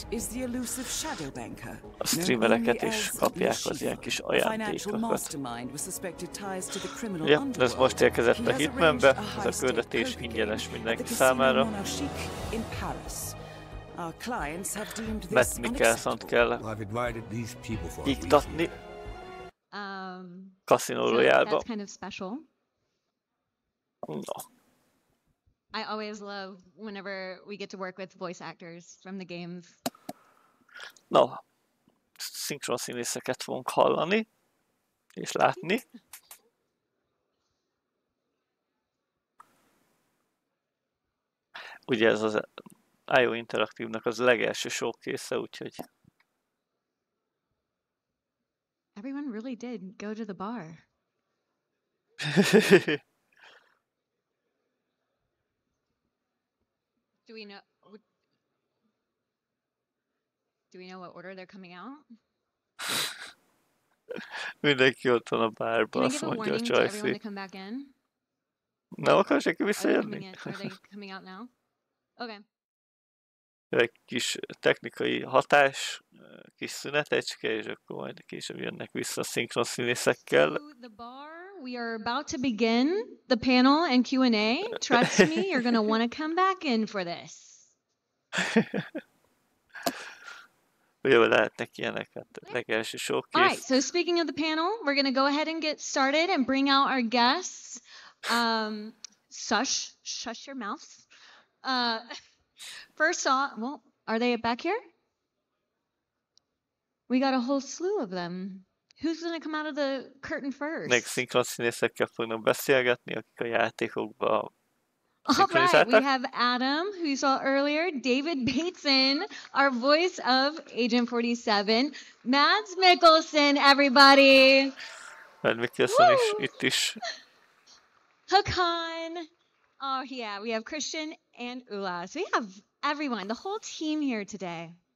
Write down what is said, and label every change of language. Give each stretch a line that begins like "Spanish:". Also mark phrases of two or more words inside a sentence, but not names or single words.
Hungarian: A streamereket is kapják az ilyen kis ajándékokat. Ja, ez most érkezett a Hitmanbe, ez a küldetés ingyenes mindenki számára. Matt Mikkelson-t kell iktatni Casino Royale-ba.
English: That's kind of special. No. I always love whenever we get to work with voice actors from the games. No,
Hungarian: szinkron színészeket fogunk hallani és látni. Ugye ez az IO Interaktívnak az legelső showcase-e, úgyhogy...
English: Everyone really did go to the bar. Do we know what order they're coming out?
Hungarian: Mindenki ott van a bárban, azt mondja a Csajci. Nem akar senki visszajönni?
English: Are they coming out now? Okay.
Hungarian: Egy kis technikai hatás, kis szünetecske, és akkor majd később jönnek vissza a szinkron színészekkel.
English: We are about to begin the panel and Q&A. Trust me, you're going to want to come back in for this.
Hungarian: Ugye lehetnek ilyenek, hát legelső showcase.
English: All right, so speaking of the panel, we're going to go ahead and get started and bring out our guests. Shush your mouths. First off, well, are they back here? We got a whole slew of them. Who's going to come out of the curtain first?
Hungarian: Még szinkron színészekkel fognak beszélgetni, akik a játékokban
English: All right, we have Adam, who you saw earlier, David Bateson, our voice of Agent 47, Mads Mikkelsen, everybody.
Hungarian: Mads Mikkelsen is itt is.
English: Hakan. Oh, yeah, we have Christian and Ula. So we have everyone, the whole team here today.